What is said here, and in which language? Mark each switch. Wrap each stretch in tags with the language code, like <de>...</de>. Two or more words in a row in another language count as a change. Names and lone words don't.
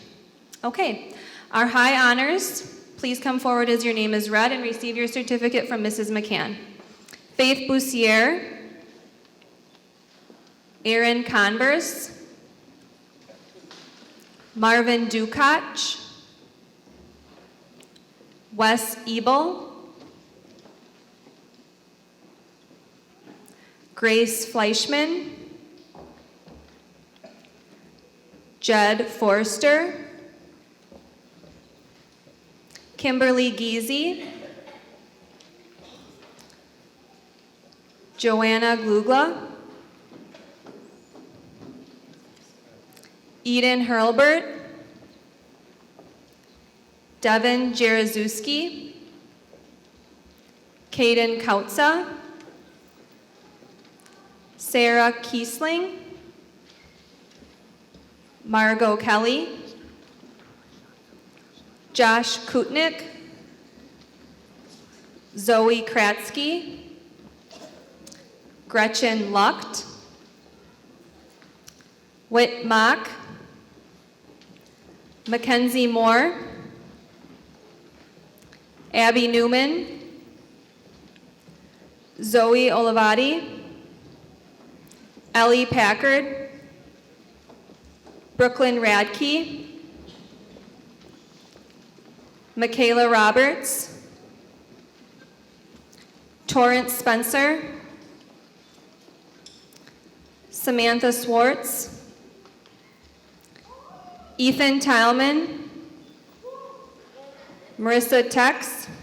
<en>Okay, our high honors, please come forward as your name is read and receive your certificate from Mrs. McCann. Faith Boussier, Aaron Converse, Marvin Dukach, Wes Ebel, Grace Fleischman, Jed Forster, Kimberly Giese, Joanna Glugla, Eden Hurlbert, Devin Jaruzelski, Caden Kautza, Sarah Kiesling, Margot Kelly, Josh Kutnick, Zoe Kratzky, Gretchen Lucht, Whit Mock, Mackenzie Moore, Abby Newman, Zoe Olivati, Ellie Packard, Brooklyn Radke, Michaela Roberts, Torrance Spencer, Samantha Swartz, Ethan Tileman, Marissa Tex,</en>